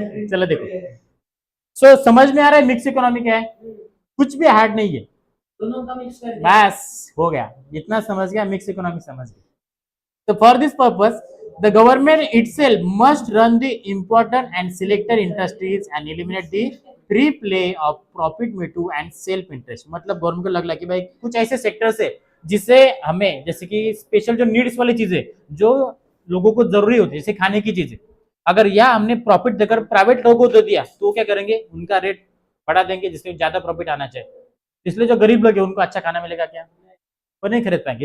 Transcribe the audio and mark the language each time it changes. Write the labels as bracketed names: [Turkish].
[Hindi] चलो देखो, सो समझ में आ रहा है मिक्स इकोनॉमी क्या है, कुछ भी हार्ड नहीं है, दोनों का मिक्स कर दिया, बस हो गया. इतना समझ गया, मिक्स इकोनॉमी समझ गया. [English] तो for this purpose the government itself must run the important and selected industries and eliminate the free play of profit motive and self interest. [Hindi] मतलब गवर्नमेंट को लग कि भाई कुछ ऐसे सेक्टर्स है जिसे हमें, जैसे कि स्पेशल जो नीड्स वाली चीजें जो लोगों को जरूरी होती है, जैसे खाने की चीजें, अगर यह हमने प्रॉफिट देकर प्राइवेट लोगों को दे दिया तो क्या करेंगे, उनका रेट बढ़ा देंगे जिससे ज्यादा प्रॉफिट आना चाहिए. इसलिए जो गरीब लोग हैं उनको अच्छा खाना मिलेगा क्या, वो नहीं खरीद पाएंगे.